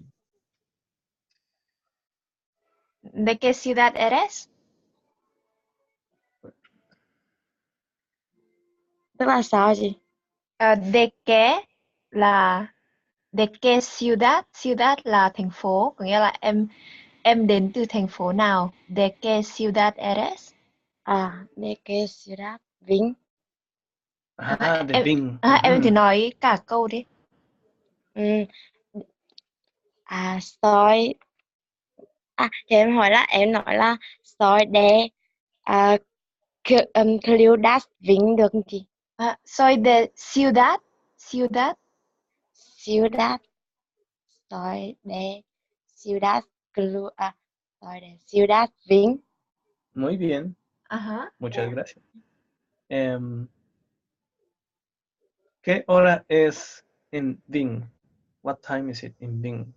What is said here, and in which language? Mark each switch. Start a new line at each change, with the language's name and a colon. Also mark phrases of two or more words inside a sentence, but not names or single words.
Spanish: ¿De qué ciudad eres?
Vietnamese: Tức là sao chị?
Spanish: De qué ciudad?
Vietnamese: Ciudad là thành phố, có nghĩa là em đến từ thành phố nào?
Spanish: De qué ciudad eres? De qué ciudad? Vinh. De Vinh.
Vietnamese: Em thì nói cả câu đi. Soy thì em hỏi là em nói là
Spanish: soy de Ciudad Vinh
Vietnamese: được không chị?
Spanish: Soy de ciudad. Ciudad. Soy de Ciudad soy de Ciudad Vinh. Muy bien. Muchas gracias. ¿Qué hora es en Vinh?
English: What time is it in Vinh?